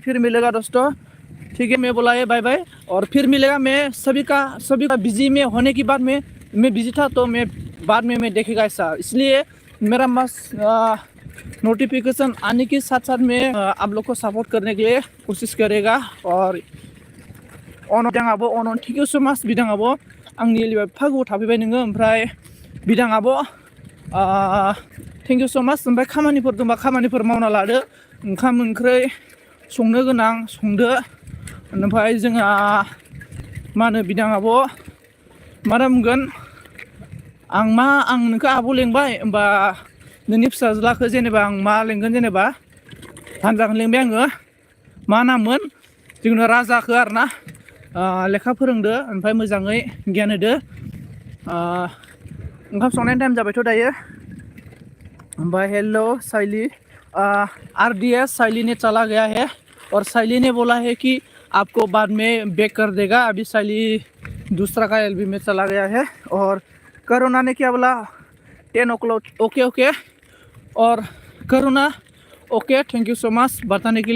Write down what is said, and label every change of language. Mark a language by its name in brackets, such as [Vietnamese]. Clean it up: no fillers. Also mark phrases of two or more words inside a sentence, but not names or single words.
[Hindi] फिर मिलेगा दोस्तों, ठीक है। मैं बोला है बाय बाय, और फिर मिलेगा। मैं सभी का बिजी में होने के बाद मैं बिजी था, तो मैं बाद में मैं देखेगा ऐसा। इसलिए मेरा मस्त नोटिफिकेशन आने के साथ साथ मैं आप लोग को सपोर्ट करने के लिए कोशिश करेगा। [English] और अन thank you so much [Bodo] बिदां आब'। आंनि एलबिआव एफा गोबाव थाफैबाय नोङो। ओमफ्राय बिदां आब' [English] thank you so much. [Bodo] ओमफ्राय खामानिफोर दंबा खामानिफोर मावना लादो, ओंखाम ओंख्रि संनो गोनां संदो। ओमफ्राय जोंहा मा होनो बिदां आब' मा बुंगोन, आं नोंखौ आब' लेंबाय, होमबा नोंनि फिसाज्लाखौ जेनेबा आं मा लेंगोन, जेनेबा भान्जाखौ लेंबाय आङो। मा नाममोन, जोंनो राजाखौ आरोना लेखा फोरोंदो, ओमफ्राय मोजाङै गियान होदो। ओंखाम संनायनि टाइम जाबायथ' दायो। [Hindi] ओमफ्राय हेलो साइली, RDS साइली ने चला गया है, और साइली ने बोला है कि आपको बाद में बैक कर देगा। अभी साइली दूसरा का LB में चला गया है। और करुणा ने क्या बोला 10 o'clock ओके। और करुणा ओके, [English] thank you so much [Hindi] बताने के लिए।